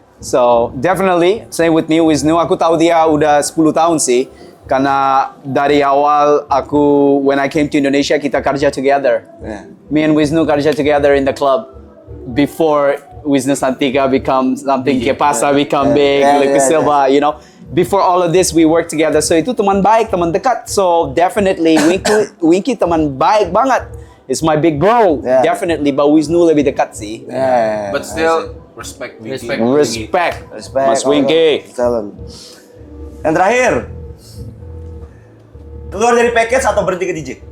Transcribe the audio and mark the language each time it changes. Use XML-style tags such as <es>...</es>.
<en>So definitely, same with me, Wisnu.</en> <id>Aku tahu dia udah 10 tahun sih. Karena dari awal aku,</id> <en>when I came to Indonesia,</en> <id>kita kerja together. Yeah.</id> <en>Me and Wisnu</en> <id>kerja</id> <en>together in the club. Before Wisnu Santika become something, Kepasa become big, Yeah, Liquid yeah, Silva, you know. Before all of this, we work together.</en> <id>So itu teman baik, teman dekat.</id> <en>So definitely, Winky</en> <id>teman baik banget.</id> <en>It's my big bro, Yeah. definitely.</en> <id>But Wisnu lebih dekat sih. Yeah.</id> <en>But still respect Winky. Respect, Respect.</en> <id>Mas Winky.</id> <en>Talent.</en> <id>Yang terakhir, keluar dari package atau berhenti ke DJ?</id>